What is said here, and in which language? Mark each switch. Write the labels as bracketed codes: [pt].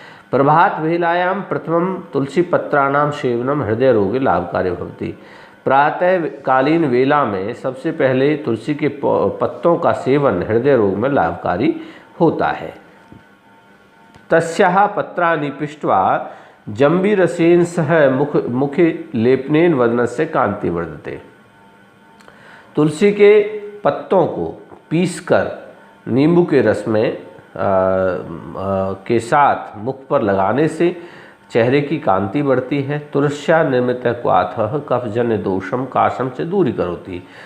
[sa] प्रभात वेलायाम प्रथमम तुलसी पत्राणाम सेवनम हृदय रोगे लाभकारी भवति। [hi] प्रातः कालीन वेला में सबसे पहले तुलसी के पत्तों का सेवन हृदय रोग में लाभकारी होता है। [sa] तस्याः पत्राणि पिष्ट्वा जंबीरसेन सह मुखे लेपनेन वदनस्य कांति वर्धते। [hi] तुलसी के पत्तों को पीसकर नींबू के रस में के साथ मुख पर लगाने से चेहरे की कांति बढ़ती है। [sa] तुलस्या निर्मित क्वाथः कफजन्य दोषम काशम से दूरी करोति।